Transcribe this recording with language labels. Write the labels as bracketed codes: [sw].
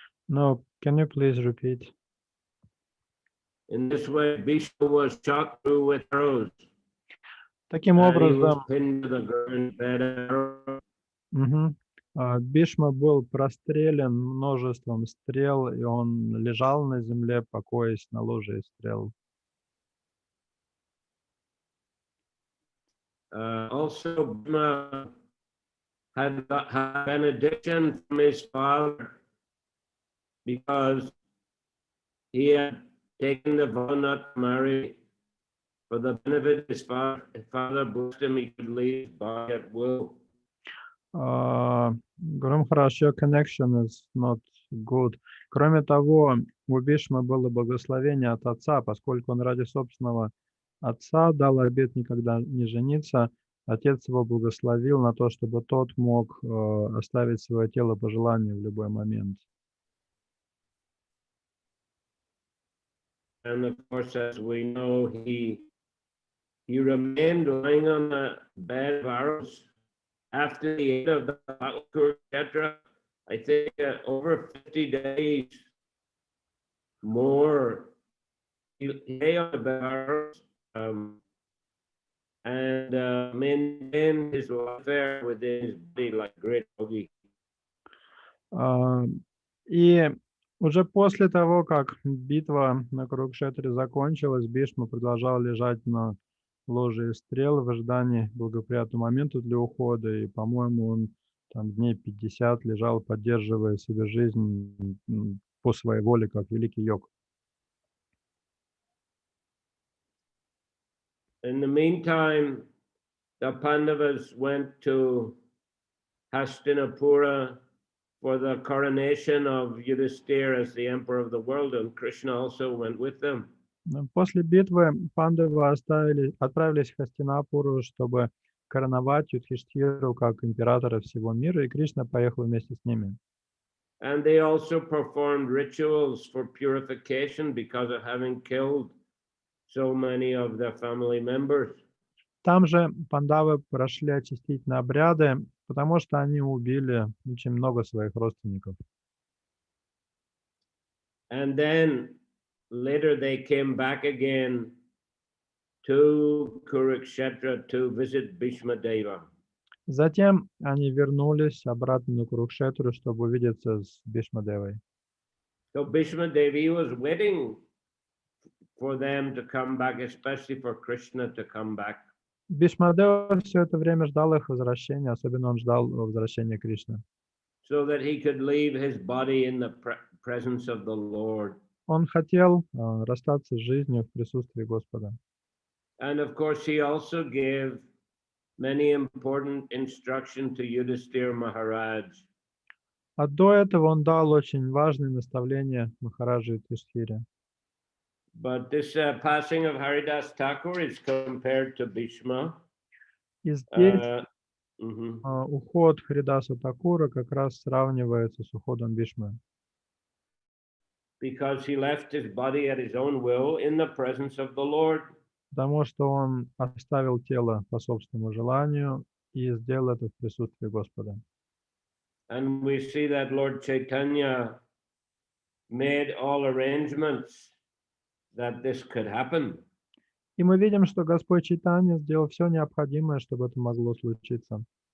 [en] No, can you please repeat? In this way, Bhishma was shot through with arrows. [ru] Таким [en] And he was [ru] образом, [en] pinned to the ground by the arrow. [ru] мгм, Бишма был прострелен множеством стрел, и он лежал на земле, покоясь на ложе из стрел. [en] Also, Bhishma had benediction from his father because he had taken the vow not to marry. For the benefit of his father blessed him, he could leave his body at will. Махарадж, your connection is not good. [ru] Кроме того, у Бишмы было благословение от отца, поскольку он ради собственного отца дал обет никогда не жениться. Отец его благословил на то, чтобы тот мог оставить свое тело по желанию в любой момент. [en] And of course, as we know, he remained lying on the bed of arrows after the end of the battle, etc. I think over 50 days more. He lay on the bed of arrows and maintained his welfare within his body like a great yogi. [ru] И уже после того, как битва на Курукшетре закончилась, Бишма продолжал лежать на ложе из стрел в ожидании благоприятного момента для ухода. И, по-моему, он там дней 50 лежал, поддерживая себе жизнь по своей воле, как великий йог. [en] In the meantime, the Pandavas went to Hastinapura for the coronation of Yudhisthira as the emperor of the world, and Krishna also went with them. [ru] После битвы пандавы отправились в Хастинапуру, чтобы короновать Юдхиштхиру как императора всего мира, и Кришна поехал вместе с ними. [en] And they also performed rituals for purification because of having killed so many of their family members. [ru] Там же пандавы прошли очистительные обряды, потому что они убили очень много своих родственников. [en] And then later they came back again to Kurukshetra to visit Bhishma Deva. [ru] Затем они вернулись обратно на Курукшетру, чтобы увидеться с Бишмадевой. [en] So Bhishma Devi was waiting for them to come back, especially for Krishna to come back. [ru] Бишмадева все это время ждал их возвращения, особенно он ждал возвращения Кришны. [en] So that he could leave his body in the presence of the Lord. [ru] Он хотел расстаться с жизнью в присутствии Господа. [en] And of course, he also gave many important instructions to Yudhisthira Maharaj. [ru] А до этого он дал очень важные наставления Махараджу Юдхиштхире. [en] But this passing of Haridas Thakur is compared to Bhishma. [ru] И здесь уход Харидаса Такура как раз сравнивается с уходом Бишмы. [en] Because he left his body at his own will in the presence of the Lord. [ru] Потому что он оставил тело по собственному желанию и сделал это в присутствии Господа. [en] And we see that Lord Chaitanya made all arrangements that this could happen. [ru] И мы видим, что Господь Чайтанья сделал все необходимое, чтобы это могло случиться.